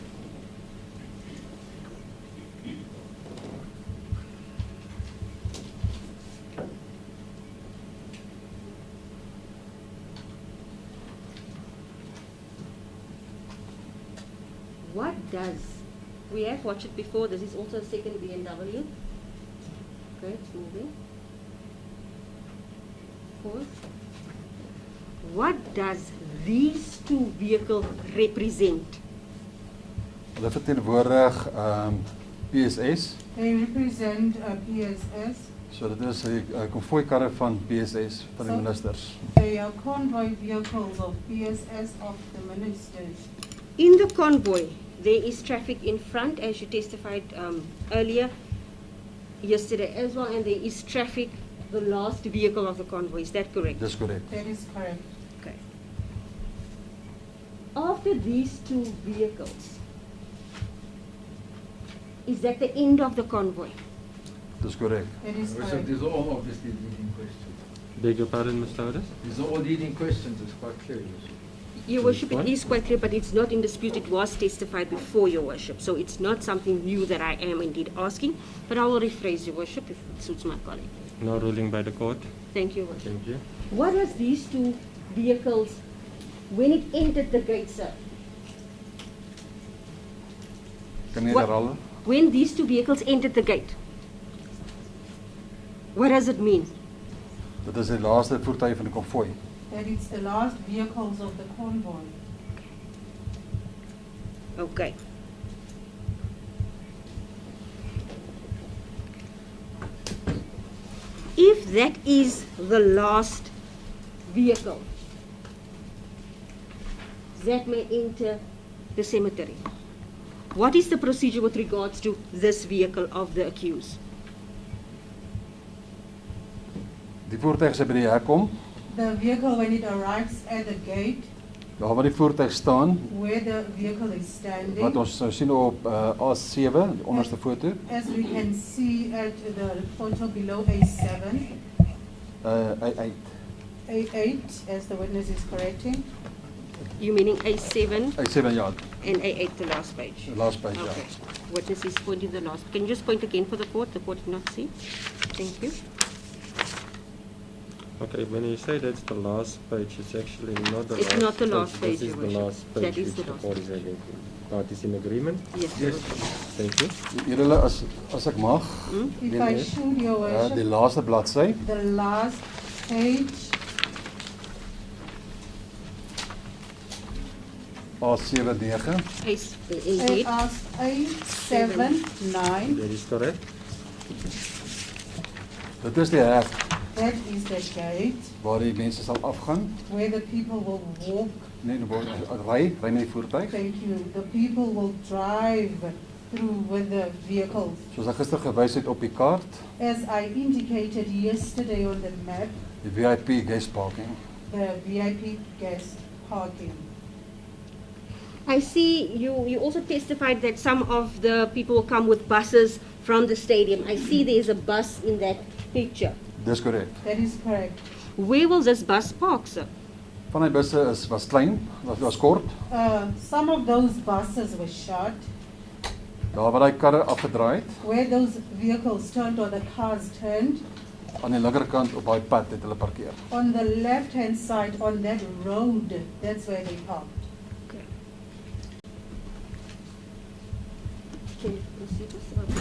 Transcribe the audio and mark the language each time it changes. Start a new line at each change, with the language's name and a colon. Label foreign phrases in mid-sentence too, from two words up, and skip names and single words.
English: What does, we have watched it before, this is also a second BMW. Okay, it's moving. Pause. What does these two vehicles represent?
Afrikaans: Hulle verteenwoordig PSS.
English: They represent PSS.
Afrikaans: So dit is 'n konvooi karre van PSS van die ministers.
English: They are convoy vehicles of PSS of the ministers. In the convoy, there is traffic in front, as you testified earlier, yesterday as well, and there is traffic, the last vehicle of the convoy. Is that correct?
Afrikaans: Dis korrek.
English: That is correct. Okay. After these two vehicles, is that the end of the convoy?
Afrikaans: Dis korrek.
English: That is Worship, correct. these are all obviously leading questions. Beg your pardon, Mr. Houders? These are all leading questions, it's quite clear, Your Worship. Your Worship, What? it is quite clear, but it's not in dispute. It was testified before, Your Worship. So it's not something new that I am indeed asking, but I will rephrase, Your Worship, if it suits my colleague. No ruling by the court. Thank you, Your Worship. Thank you. What does these two vehicles, when it entered the gate, sir?
Afrikaans: Kan jy Wat- herhaal?
English: When these two vehicles entered the gate, what does it mean?
Afrikaans: Dit is die laaste voertuig van die konvooi.
English: That it's the last vehicles of the convoy. Okay. If that is the last vehicle that may enter the cemetery, what is the procedure with regards to this vehicle of the accused?
Afrikaans: Die voertuig as hy by die hek kom,
English: The vehicle, when it arrives at the gate,
Afrikaans: daar waar die voertuig staan,
English: where the vehicle is standing,
Afrikaans: wat ons sou sien op A7, die onderste foto,
English: as we can see at the photo below A7, A8. A8, as the witness is correcting. You meaning A7
Afrikaans: A7 ja,
English: and A8, the last page? the last page Okay.
Afrikaans: ja.
English: Witness is pointing the last. Can you just point again for the court? The court did not see. Thank you. Okay, when you say that's the last page, it's actually not the It's last not the last page, This is Your the Worship. last page That is which the the last court is having. Parties in agreement? Yes. Yes. Thank you.
Afrikaans: Julle as ek mag,
English: If I should, Your
Afrikaans: die
English: Worship,
Afrikaans: laaste bladsy,
English: the last page, A79, A8. A7-9, That is correct.
Afrikaans: dit is die hek
English: that is the gate
Afrikaans: waar die mense sal afgaan,
English: where the people will walk.
Afrikaans: nee, ry met die voertuig.
English: Thank you. The people will drive through with the vehicles.
Afrikaans: Soos ek gister gewys het op die kaart,
English: As I indicated yesterday on the map, die VIP guest parking. the VIP guest parking. I see you also testified that some of the people will come with buses from the stadium. I see there's a bus in that picture.
Afrikaans: Dis korrek.
English: That is correct. Where will this bus park, sir?
Afrikaans: Van die busse was klein, was kort.
English: Some of those buses were short.
Afrikaans: Daar waar daai karre afgedraai het,
English: Where those vehicles turned or the cars turned,
Afrikaans: aan die linkerkant op daai pad het hulle parkeer.
English: on the left-hand side on that road, that's where they parked. Okay. Can you proceed, Mr. Baba?